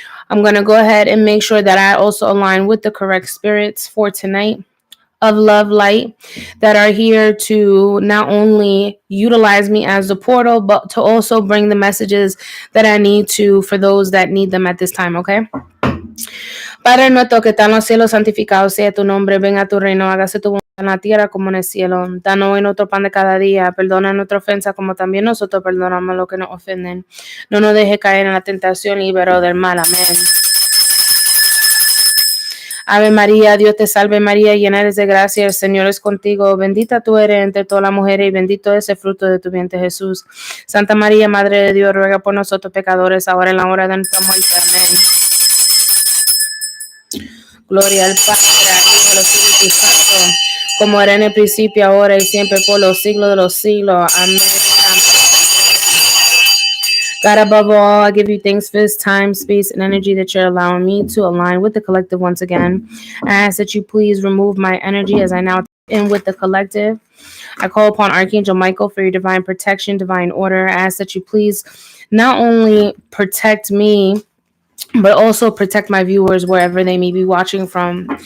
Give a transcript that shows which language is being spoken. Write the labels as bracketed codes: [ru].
[en] I'm going to go ahead and make sure that I also align with the correct spirits for tonight of love, light, that are here to not only utilize me as the portal, but to also bring the messages that I need to for those that need them at this time, okay? [es] Padre nuestro que está en los cielos, santificado sea tu nombre, venga tu reino, hágase tu voluntad en la tierra como en el cielo. Danos hoy nuestro pan de cada día, perdona nuestra ofensa como también nosotros perdonamos a los que nos ofenden. No nos deje caer en la tentación, líbranos del mal. Amén. Ave María, Dios te salve María, llena eres de gracia, el Señor es contigo, bendita tú eres entre todas las mujeres y bendito es el fruto de tu vientre Jesús. Santa María, Madre de Dios, ruega por nosotros pecadores, ahora en la hora de nuestra muerte. Amén. Gloria al Padre, al Hijo y al Espíritu Santo, como era en el principio, ahora y siempre, por los siglos de los siglos. Amén. [en] God, above all, I give you thanks for this time, space, and energy that you're allowing me to align with the collective once again. I ask that you please remove my energy as I now in with the collective. I call upon Archangel Michael for your divine protection, divine order. I ask that you please not only protect me, but also protect my viewers wherever they may be watching from.